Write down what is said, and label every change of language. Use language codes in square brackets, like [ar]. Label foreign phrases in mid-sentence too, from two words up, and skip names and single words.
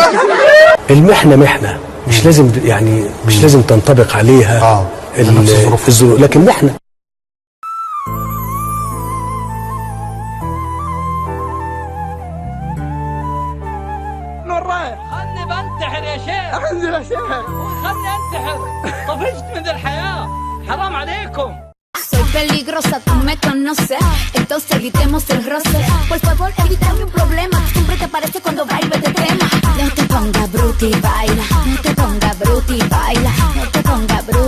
[ar] المحنه محنه، مش لازم تنطبق عليها الظروف، لكن محنه. خلني بنتحر يا شيخ. انزل يا شيخ. خلني انتحر. طفشت من الحياة، حرام عليكم. [es] Soy peligrosa, tú me conoces, entonces evitemos el roce. Por favor, evítame un problema. Siempre te parece cuando bailo este tema. No te ponga bruta y baila, no te ponga bruta y baila, no te ponga bruta.